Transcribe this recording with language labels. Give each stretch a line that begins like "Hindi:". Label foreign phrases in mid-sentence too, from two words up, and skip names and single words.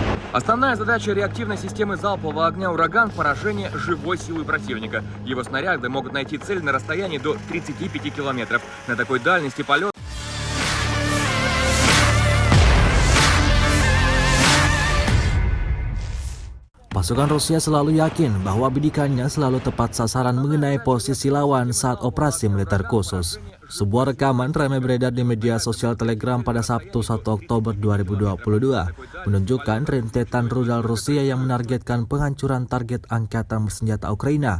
Russian: Основная задача реактивной системы залпового огня «Ураган» — поражение живой силы противника. Его снаряды могут найти цель на расстоянии до 35 километров. На такой дальности полет
Indonesian: Pasukan Rusia selalu yakin bahwa bidikannya selalu tepat sasaran mengenai posisi lawan saat operasi militer khusus. Sebuah rekaman ramai beredar di media sosial Telegram pada Sabtu 1 Oktober 2022 menunjukkan rentetan rudal Rusia yang menargetkan penghancuran target angkatan bersenjata Ukraina.